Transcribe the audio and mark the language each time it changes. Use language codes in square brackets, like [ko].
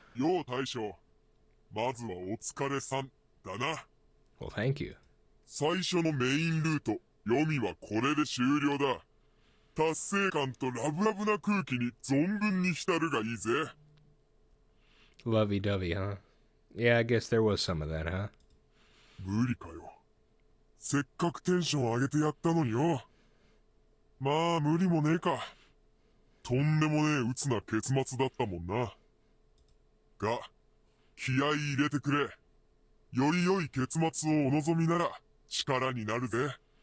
[ja] よう大将、まずはお疲れさんだな。 [en] Well, thank you. [ja] 最初のメインルート、読みはこれで終了だ。達成感とラブラブな空気に存分に浸るがいいぜ。 [en] Lovey-dovey, huh? Yeah, I guess there was some of that, huh? [ja] 無理かよ。せっかくテンション上げてやったのによ。まあ無理もねえか。とんでもねえ鬱な結末だったもんな。が、気合い入れてくれ。より良い結末をお望みなら力になるぜ。